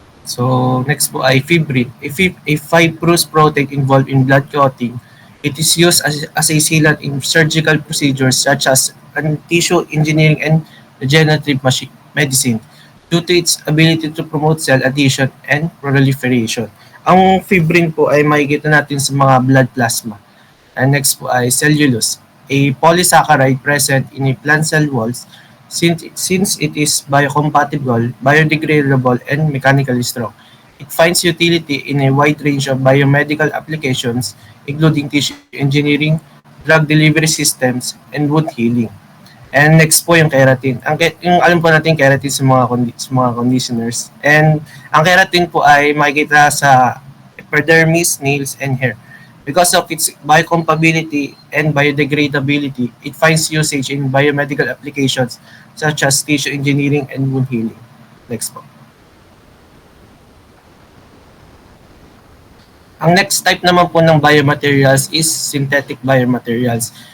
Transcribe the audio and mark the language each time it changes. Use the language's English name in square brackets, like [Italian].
[English] So, next [Filipino] po ay [English] fibrin. A fibrous protein involved in blood clotting. It is used as a sealant in surgical procedures such as tissue engineering and regenerative medicine due to its ability to promote cell adhesion and proliferation. [Filipino] Ang fibrin po ay makikita natin sa mga blood plasma. [English] And next [Filipino] po ay [English] cellulose, a polysaccharide present in a plant cell walls. Since it is biocompatible, biodegradable, and mechanically strong, it finds utility in a wide range of biomedical applications, including tissue engineering, drug delivery systems, and wound healing. And next [Filipino] po yung keratin. Yung alam po natin keratin sa mga conditioners. And ang keratin po ay makikita sa epidermis, [English] nails, and hair Because of its biocompatibility and biodegradability, it finds usage in biomedical applications such as tissue engineering and wound healing. Next po. [Filipino] Ang next type naman po ng biomaterials [English] is synthetic biomaterials.